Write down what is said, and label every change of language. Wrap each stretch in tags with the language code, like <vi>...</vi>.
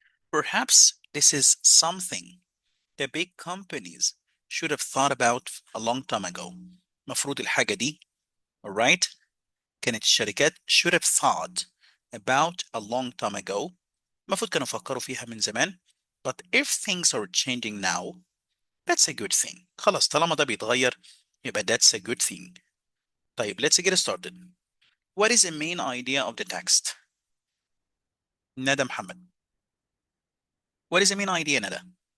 <en>Perhaps this is something the big companies should have thought about a long time ago.</en> <ar>مفروض الحاجة دي,</ar> <en>alright,</en> <ar>كانت الشركات</ar> <en>should have thought about a long time ago.</en> <ar>المفروض كانوا فكروا فيها من زمان.</ar> <en>But if things are changing now, that's a good thing.</en> <ar>خلاص طالما ده بيتغير يبقى</ar> <en>that's a good thing. طيب let's get started. What is the main idea of the text?</en> <ar>ندى محمد.</ar> <en>What is the main idea, ندى?</en>